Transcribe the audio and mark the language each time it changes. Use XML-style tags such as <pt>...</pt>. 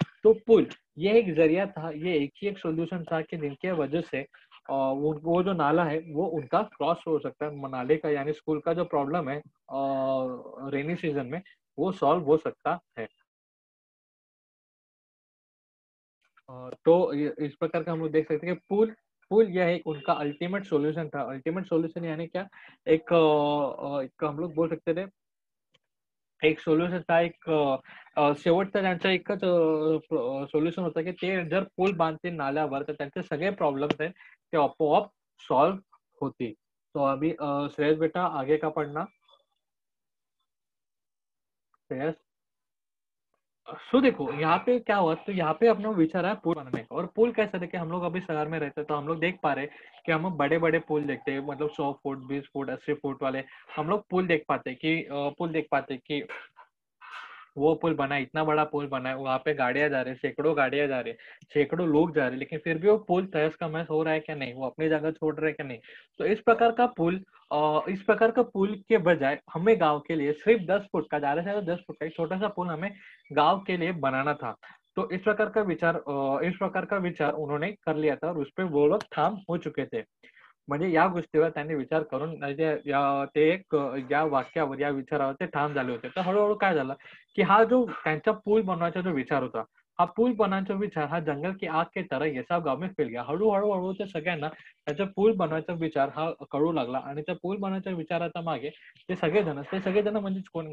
<hi>तो पुल ये एक जरिया था, ये एक ही एक सोल्यूशन था कि जिनके वजह से वो जो नाला है वो उनका क्रॉस हो सकता है। नाले का यानी स्कूल का जो प्रॉब्लम है रेनी सीजन में, वो सॉल्व हो सकता है। तो इस प्रकार का हम लोग देख सकते हैं कि पुल पुल यह एक उनका अल्टीमेट सॉल्यूशन था। अल्टीमेट सॉल्यूशन यानी क्या? एक हम लोग बोल सकते थे, एक सोल्युशन था,</hi> <mr>एक शेवटचा त्यांचा एकच सोल्युशन होता की ते जर पूल बांधतील नाल्यावर तर त्यांचे सगळे प्रॉब्लेम्स आहेत ते आपोआप सॉल्व होती।</mr> <hi>तो अभी श्रेयस बेटा आगे का पढ़ना। श्रेयस, सो देखो यहाँ पे क्या हुआ, तो यहाँ पे अपना विचार है पुल बनाने का। और पुल कैसे देखे? हम लोग अभी शहर में रहते हैं तो हम लोग देख पा रहे हैं कि हम बड़े बड़े पुल देखते हैं, मतलब 100 फुट 20 फुट 80 फुट वाले हम लोग पुल देख पाते हैं कि पुल देख पाते हैं कि वो पुल बना है, इतना बड़ा पुल बना है, वहां पे गाड़ियां जा रही है, सैकड़ों गाड़ियां जा रही है, सैकड़ों लोग जा रहे हैं, लेकिन फिर भी वो पुल तहस का महस हो रहा है क्या? नहीं, वो अपनी जगह छोड़ रहे हैं क्या? नहीं। तो इस प्रकार का पुल, इस प्रकार का पुल के बजाय हमें गांव के लिए सिर्फ 10 फुट का, ज्यादा से ज्यादा 10 फुट का एक छोटा सा पुल हमें गांव के लिए बनाना था। तो इस प्रकार का विचार उन्होंने कर लिया था और उस पर वो लोग ठाम हो चुके थे।</hi> <mr>म्हणजे या गोष्टीवर त्यांनी विचार करून म्हणजे ते एक या वाक्यावर या विचारावर ते ठाम झाले होते। तर हळूहळू काय झालं की हा जो त्यांचा पूल बनवायचा जो विचार होता, हा पूल बनवायचा विचार हा</mr> <hi>जंगल की आग के तरह ये सब गाव में फैल गया।</hi> <mr>हळूहळू हळू ते सगळ्यांना त्याचा पूल बनवायचा विचार हा कळू लागला आणि त्या पूल बनवायच्या विचाराच्या मागे ते सगळेजण म्हणजे कोण?</mr>